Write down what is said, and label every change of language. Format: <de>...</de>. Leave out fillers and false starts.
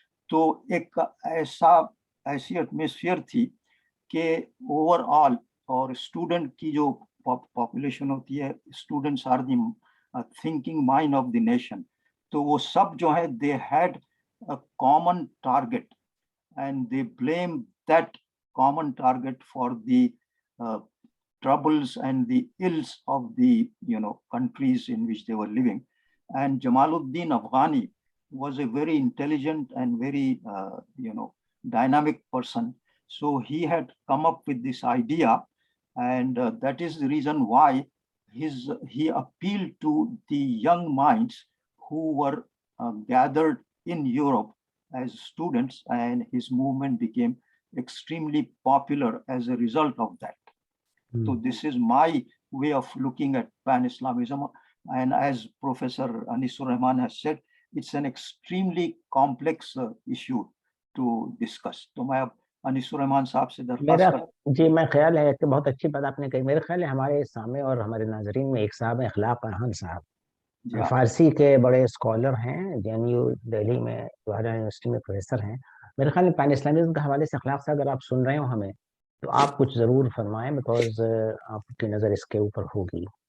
<hi>तो एक ऐसी एटमॉस्फेयर थी कि ओवरऑल, और स्टूडेंट की जो पॉपुलेशन होती है,</hi> <en>students are the thinking mind of the nation,</en> <hi>तो वो सब जो है</hi> <en>They had a common target and they blame that common target for the troubles and the ills of the countries in which they were living. And Jamaluddin Afghani was a very intelligent and very dynamic person. So he had come up with this idea, and that is the reason why he appealed to the young minds who were gathered in Europe as students, and his movement became extremely popular as a result of that. So this is my way of looking at Pan-Islamism, and as Professor Anisur Rahman has said, it's an extremely complex issue to discuss.</en> <hi>तो मैं अब अनिसुर रहमान साहब से दरख्वास्त जी, मैं ख्याल है कि बहुत अच्छी बात आपने कही। मेरे ख्याल है हमारे सामने और हमारे नाजरीन में एक साहब हैं, अखलाक खान साहब, फारसी के बड़े स्कॉलर हैं, जेएनयू दिल्ली में जवाहर यूनिवर्सिटी में प्रोफेसर हैं। मेरे ख्याल में पैन इस्लामिज्म के हवाले से अखलाक से अगर आप सुन रहे हो हमें, तो आप कुछ जरूर फरमाएं, बिकॉज आपकी नजर इसके ऊपर होगी।</hi>